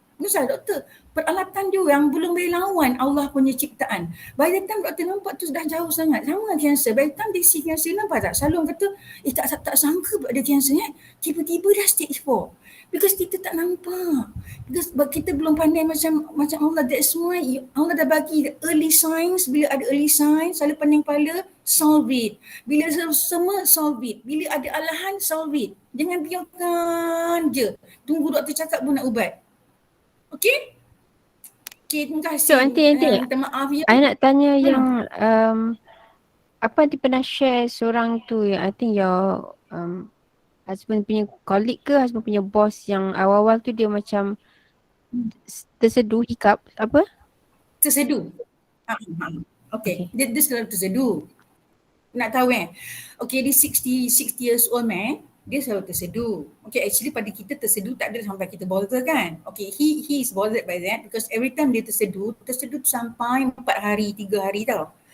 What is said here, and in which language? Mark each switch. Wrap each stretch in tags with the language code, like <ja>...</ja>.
<ms>Peralatan dia yang belum boleh lawan Allah punya ciptaan.</ms> <en>By the time</en> <ms>doktor nampak tu dah jauh sangat. Sama dengan cancer.</ms> <en>By the time</en> <ms>dia see cancer, nampak tak? Selalu orang kata, tak sangka ada cancer kan. Tiba-tiba dah stage 4. Because kita tak nampak. Because kita belum pandai macam Allah.</ms> <en>That's why</en> <ms>Allah dah bagi early signs. Bila ada early signs, selalu pening kepala,</ms> <en>solve it.</en> <ms>Bila semua,</ms> <en>solve it.</en> <ms>Bila ada alahan, solve it. Jangan biarkan je. Tunggu doktor cakap pun nak ubat. Okay, terima kasih. So nanti minta maaf ya. I nak tanya yang apa dia pernah share seorang tu yang</ms> <en>I think your husband</en> <ms>punya colleague ke husband punya boss yang awal-awal tu dia macam terseduh hiccup apa? Terseduh. Okay. Dia selalu terseduh. Nak tahu Okay, dia</ms> <en>60 years old man.</en> <ms>dia selalu terseduh. Okay, actually pada kita terseduh tak ada sampai kita bother kan.</ms> <en>Okay, he is bothered by that because every time</en> <ms>dia terseduh tu sampai 4 hari, 3 hari tau.</ms>